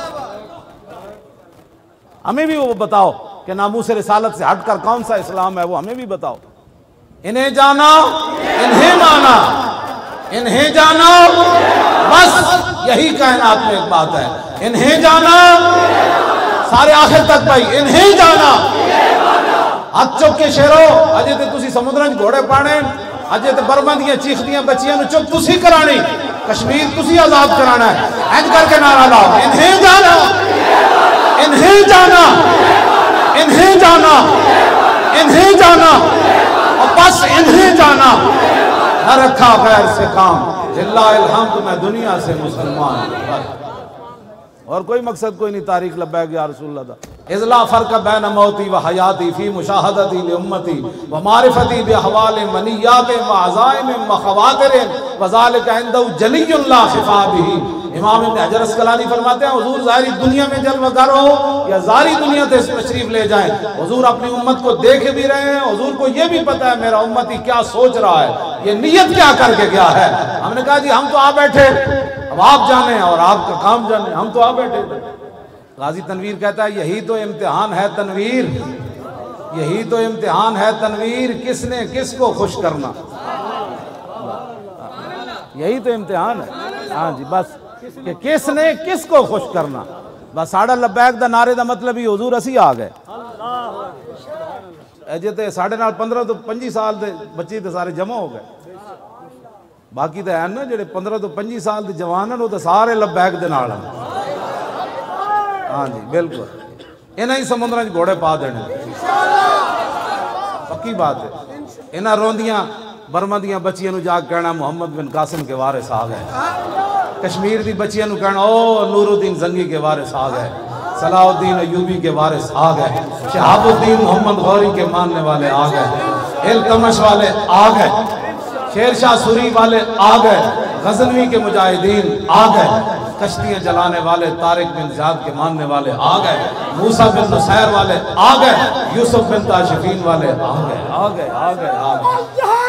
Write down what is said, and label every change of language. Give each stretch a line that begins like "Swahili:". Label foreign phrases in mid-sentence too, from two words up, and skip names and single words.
Urdu: ہمیں بھی وہ بتاؤ کہ ناموس رسالت سے ہٹ کر کون سا اسلام ہے, وہ ہمیں بھی بتاؤ. انہیں جانا انہیں مانا انہیں جانا, بس یہی کائنات میں ایک بات ہے. انہیں جانا سارے آخر تک بھائی, انہیں جانا.
Punjabi: ہاتھ چک کے شیرو اجے تے تسی سمندرن گھوڑے پانے, اجے تے برما دیاں چیخدیاں بچیاں نو چپ تسی کرانی, کشمیر تسی آزاد کرانا ہے. اینج کر کے نعرہ لاؤ,
Urdu: انہیں جانا انہیں جانا انہیں جانا انہیں جانا, اور بس انہیں جانا. نہ رکھا غیر سے کام, للہ الحمد میں دنیا سے مسلمان. اور کوئی مقصد کوئی نہیں.
Punjabi: تاریخ لبیک یا رسول اللہ دا.
Arabic: اذ لا فرق بین موتی و حیاتی فی مشاہدتی لامتی و معرفتی باحوال منیات و عزائم و خواتر وذالک عنده جلی لا خفا به.
Urdu: امام ابن حجر اسقلانی فرماتے ہیں حضور ظاہری دنیا میں جلوہ گر ہو یا ظاہری دنیا سے تشریف لے جائیں, حضور اپنی امت کو دیکھ بھی رہے ہیں. حضور کو یہ بھی پتا ہے میرا امتی کیا سوچ رہا ہے, یہ نیت کیا کر کے گیا ہے. ہم نے کہا جی ہم تو آ بیٹھے, اب آپ جانیں اور آپ کا کام جانیں, ہم تو آ بیٹھے. غازی تنویر کہتا ہے یہی تو امتحان ہے تنویر, یہی تو امتحان ہے تنویر, کس نے کس کو خوش کرنا. یہی تو امتحان ہے. ہاں جی بس کہ کس نے کس کو خوش کرنا.
Punjabi: بس ساڑھا لبیک دا نعرے دا مطلب ہی حضور اسی آ گئے. اجے تے ساڑھے نال 15 تو 25 سال دے بچے تے سارے جمع ہو گئے. باقی تے ہیں نا جڑے 15 تو 25 سال دے جوان ہیں وہ تے سارے لبیک دے نال ہیں.
Urdu: ہاں جی بالکل,
Punjabi: انہاں ہی سمندراں وچ گھوڑے پا دینے پکی بات ہے. انہاں روندیاں برما دیاں بچیاں نو جا کے کہنا محمد بن قاسم
Urdu: کے وارث آ گئے,
Punjabi: کشمیر دی بچیاں نو کہنا او
Urdu: نور الدین زنگی کے وارث آ گئے, صلاح الدین ایوبی کے وارث آ گئے, شہاب الدین محمد غوری کے ماننے والے آ گئے, التمش والے آ گئے, شیر شاہ سوری والے آ گئے, غزنوی کے مجاہدین آ گئے, کشتیاں جلانے والے طارق بن زیاد کے ماننے والے آ گئے, موسیٰ بن نصیر والے آ گئے, یوسف بن تاشفین والے آ گئے آ گئے آ گئے آ گئے.